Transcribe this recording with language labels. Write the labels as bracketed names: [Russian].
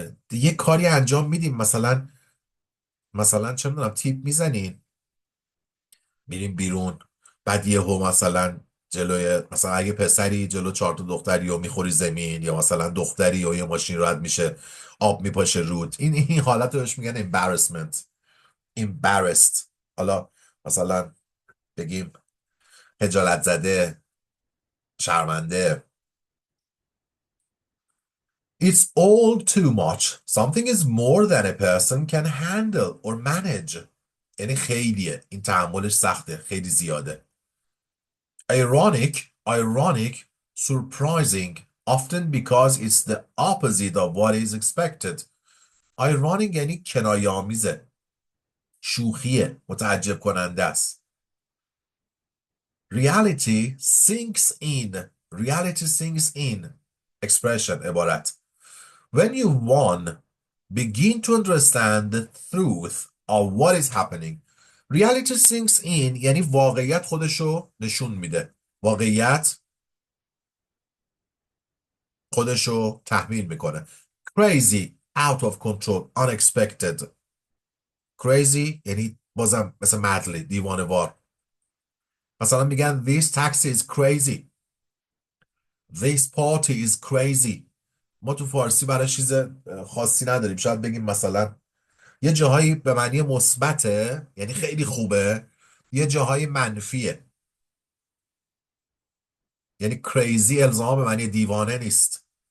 [Persian] یه کاری انجام میدیم، مثلا چه میدونم تیپ میزنین، میریم بیرون، بعد یهو مثلا جلوی، مثلا اگه پسری جلو 4 تا دختری رو میخوری زمین، یا مثلا دختری و یه ماشین رد میشه آب میپاشه رود، این حالت رو بهش میگن embarrassment. [English] embarrassed. [Persian] حالا مثلا بگیم خجالت زده، شرمنده. [English] It's all too much. Something is more than a person can handle or manage. [Persian] یعنی خیلیه، این تحملش سخته، خیلی زیاده. [English] ironic, surprising, often because it's the opposite of what is expected. [Persian] ironic یعنی کنایه آمیزه، شوخیه، متعجب کننده است. [English] reality sinks in. reality sinks in. expression عبارت. when you one begin to understand the truth of what is happening. reality sinks in [Persian] یعنی واقعیت خودشو نشون میده. واقعیت خودشو تحمیل میکنه. [English] crazy, out of control, unexpected. [Persian] crazy یعنی بازم مثل مدلی، دیوانه وار. مثلا میگن [English] this taxi is crazy. this party is crazy. [Persian] ما تو فارسی برای چیز خاصی نداریم. شاید بگیم مثلا یه جاهایی به معنی مثبته یعنی خیلی خوبه، یه جاهای منفیه یعنی کریزی الزاما به معنی دیوانه نیست.